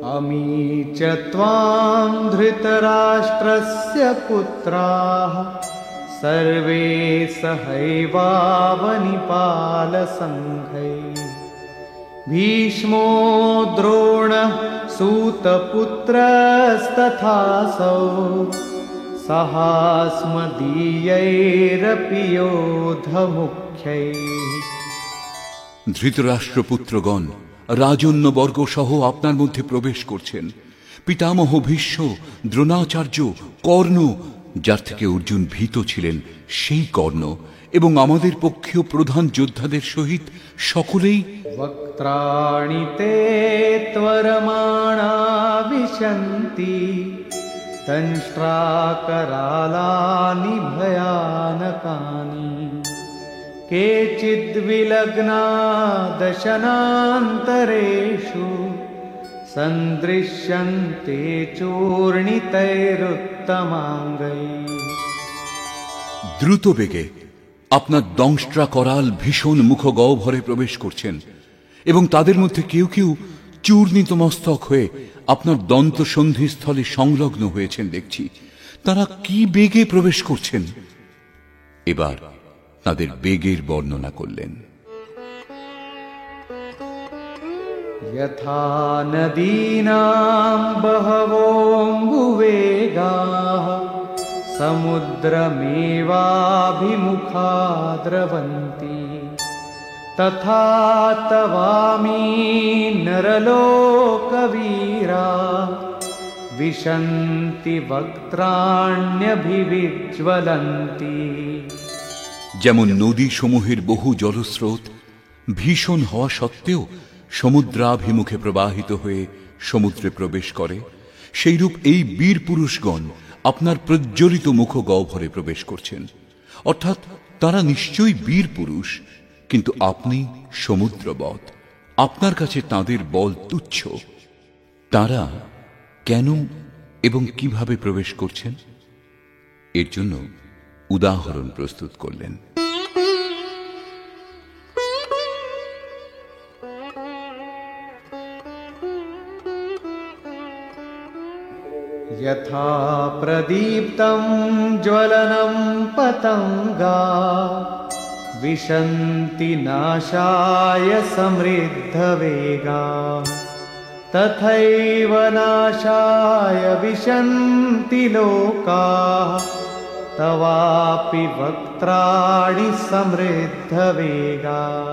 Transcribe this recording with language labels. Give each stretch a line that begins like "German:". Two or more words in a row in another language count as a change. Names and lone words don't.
Sanskrit: च त्वां धृतराष्ट्रस्य पुत्राः सर्वे सहैवावनिपालसङ्घैः भीष्मो द्रोणः सूतपुत्रस्तथासौ सहास्मदीयैरपि योधमुख्यैः।
Bangla: ধৃতরাষ্ট্রপুত্রগণ রাজন্যবর্গ সহ আপনার মধ্যে প্রবেশ করছেন। পিতামহ ভীষ্ম, দ্রোণাচার্য, কর্ণ, যার থেকে অর্জুন ভীত ছিলেন সেই কর্ণ, এবং আমাদের পক্ষীয় প্রধান যোদ্ধাদের সহিত সকলেই
Sanskrit: वक्त्राणि ते त्वरमाणा विशन्ति दंष्ट्राकरालानि भयानकानि केचिद्विलग्ना दशनान्तरेषु सन्दृश्यन्ते चूर्णितैरुत्तमाङ्गैः।
Bangla: দ্রুত বেগে আপনার দংষ্ট্রা করাল ভীষণ মুখগহ্বরে প্রবেশ করছেন, এবং তাদের মধ্যে কেউ কেউ চূর্ণিত মস্তক হয়ে আপনার দন্ত সন্ধিস্থলে সংলগ্ন হয়েছেন দেখছি। তারা কি বেগে প্রবেশ করছেন? এবার তাদের বেগের বর্ণনা করলেন।
Sanskrit: यथा नदीनां बहवोऽम्बुवेगाः समुद्रमेवाभिमुखा द्रवन्ति तथा तवामी नरलोकवीरा विशन्ति वक्त्राण्यभिविज्वलन्ति।
Bangla: যেমন নদী সমূহের বহু জলস্রোত ভীষণ হওয়া সত্ত্বেও সমুদ্রাভিমুখে প্রবাহিত হয়ে সমুদ্রে প্রবেশ করে, সেইরূপ এই বীর পুরুষগণ আপনার প্রজ্বলিত মুখগহ্বরে প্রবেশ করছেন। অর্থাৎ তারা নিশ্চয়ই বীর পুরুষ, কিন্তু আপনি সমুদ্রবৎ, আপনার কাছে তাদের বল তুচ্ছ। তারা কেন এবং কিভাবে প্রবেশ করছেন এর জন্য উদাহরণ প্রস্তুত করলেন।
Sanskrit: यथा प्रदीप्तं ज्वलनं पतंगा विशन्ति नाशाय समृद्धवेगा तथैव नाशाय विशन्ति लोकाः तवापि वक्त्राणि समृद्धवेगा।